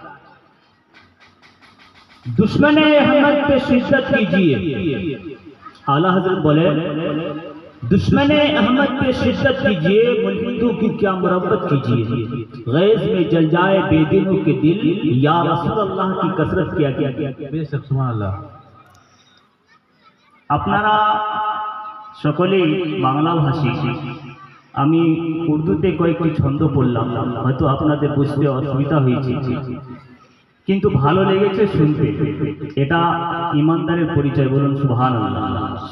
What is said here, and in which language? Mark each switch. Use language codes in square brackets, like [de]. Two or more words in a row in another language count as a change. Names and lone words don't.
[ur] دشمن احمد پہ شدت کیجیے اعلیٰ حضرت بولے دشمن احمد پہ شدت کیجیے ملحدوں کی کیا مربت کیجیے غیظ میں جل جائے بے دینوں کے دل یا رسول اللہ کی کثرت کیا بے شک سبحان اللہ [bn] আপনারা সকলেই বাংলা ভাষী আমি উর্দুতে কয়েকটি ছন্দ পড়লাম হয়তো আপনাদের বুঝতে অসুবিধা হয়েছে কিন্তু ভালো লেগেছে শুনতে এটা ইমানদারের পরিচয় বলুন সুবহানাল্লাহ